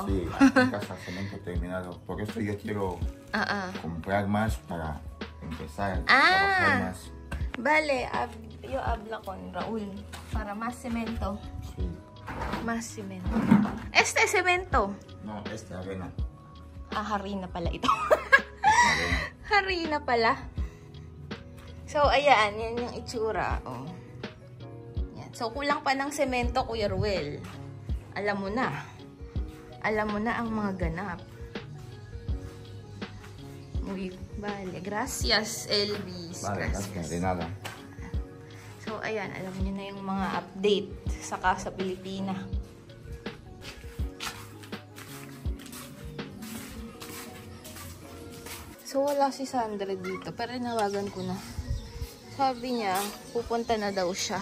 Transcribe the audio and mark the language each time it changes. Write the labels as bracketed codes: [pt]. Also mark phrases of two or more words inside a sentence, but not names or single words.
[es] Sí, aquí en casa cemento terminado. Por eso yo quiero comprar más para empezar a trabajar más. Vale, yo habla con Raúl para más cemento. Sí. Más cemento. Este cemento. No, este arena. [tl] Ah, harina pala ito. Arena. Harina pala. So, ayan. Yan yung itsura. Oh. Yan. So, kulang pa ng semento, Kuya Ruel. Alam mo na. Alam mo na ang mga ganap. Uy, [es] vale. Gracias, Elvis. Vale, gracias. De nada. [tl] So, ayan. Alam niyo na yung mga update sa Casa Pilipina. So, wala si Sandra dito. Pero nawagan ko na. Sabi niya, pupunta na daw siya.